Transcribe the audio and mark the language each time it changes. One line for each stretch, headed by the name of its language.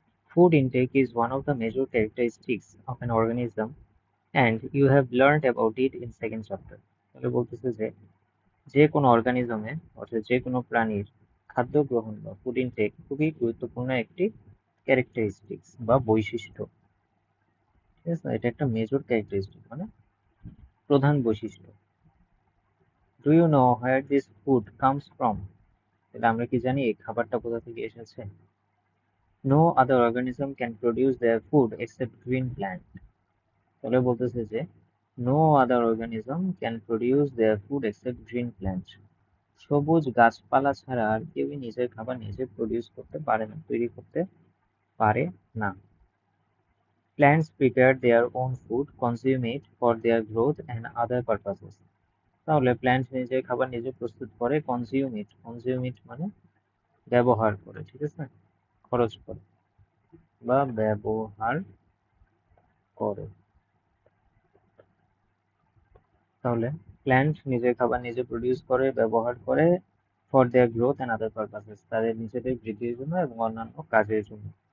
English: Food intake is one of the major characteristics of an organism and you have learned about it in second chapter.
Bangla: তাহলে বলতেছে যে যে কোনো অর্গানিজমে অর্থাৎ যে কোনো প্রাণীর খাদ্য গ্রহণ বা ফুড ইনটেক খুবই গুরুত্বপূর্ণ একটি ক্যারেক্টারিস্টিক্স বা বৈশিষ্ট্য। ঠিক আছে, এটা একটা মেজর ক্যারেক্টারিস্টিক মানে প্রধান বৈশিষ্ট্য।
English: Do you know where this food comes from?
Bangla: তাহলে আমরা কি জানি এই খাবারটা কোথা থেকে এসেছে?
English: No other organism can produce their food except green plant.
Bangla: তাহলে বলতেছে যে
English: No other organism can produce their food except green plant.
Bangla: সবুজ গাছপালা ছাড়া আর কেউই নিজের খাবার নিজে প্রডিউস করতে পারে না, তৈরি করতে পারে না।
English: Plants prepare their own food, consume it for their growth and other purposes.
Bangla: তাহলে প্ল্যান্ট নিজে খাবার নিজে প্রস্তুত করে, কনজিউম ইট মানে ব্যবহার করে, ঠিক আছে, খরচ করে বা ব্যবহার করে। তাহলে প্ল্যান্ট নিজের খাবার নিজে প্রডিউস করে, ব্যবহার করে
English: for their growth and other purposes,
Bangla: তাদের নিজেদের বৃদ্ধির জন্য এবং অন্যান্য কাজের জন্য।